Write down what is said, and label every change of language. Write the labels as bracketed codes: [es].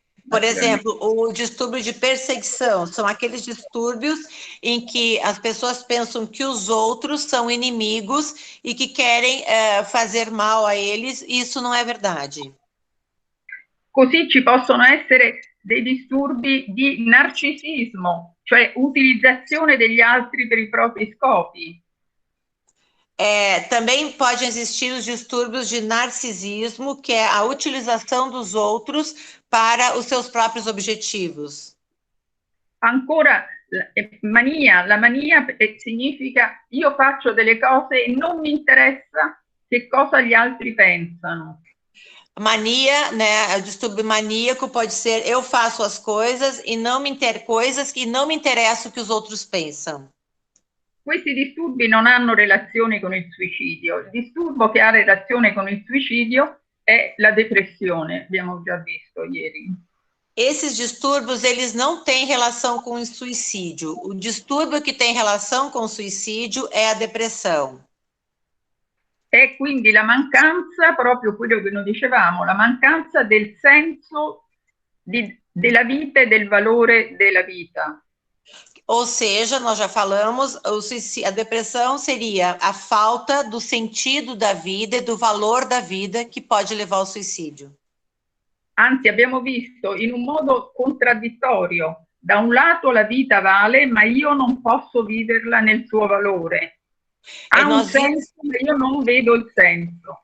[pt] Por exemplo, o distúrbio de perseguição são aqueles distúrbios em que as pessoas pensam que os outros são inimigos e que querem fazer mal a eles, e isso não é verdade. [it] Così ci possono essere dei disturbi di narcisismo, cioè utilizzazione degli altri per i propri scopi. [pt] Também podem existir os distúrbios de narcisismo, que é a utilização dos outros para os seus próprios objetivos. [it] Ancora, mania. La mania significa io faccio delle cose e non mi interessa che cosa gli altri pensano. [pt] Mania, né? O distúrbio maníaco pode ser eu faço as coisas e não me interessa o que os outros pensam. [it] Questi disturbi non hanno relazione con il suicidio. Il disturbo che ha relazione con il suicidio è la depressione, abbiamo già visto ieri. [pt] Esses distúrbios, eles não têm relação com o suicídio. O distúrbio que tem relação com o suicídio é a depressão. [it] È quindi la mancanza, proprio quello che noi dicevamo, la mancanza del senso della vita e del valore della vita. [pt] Ou seja, nós já falamos, a depressão seria a falta do sentido da vida e do valor da vida que pode levar ao suicídio. [it] Anzi, abbiamo visto in un modo contraddittorio, da un lato la vita vale, ma io non posso viverla nel suo valore. Ha un senso, ma io non vedo il senso.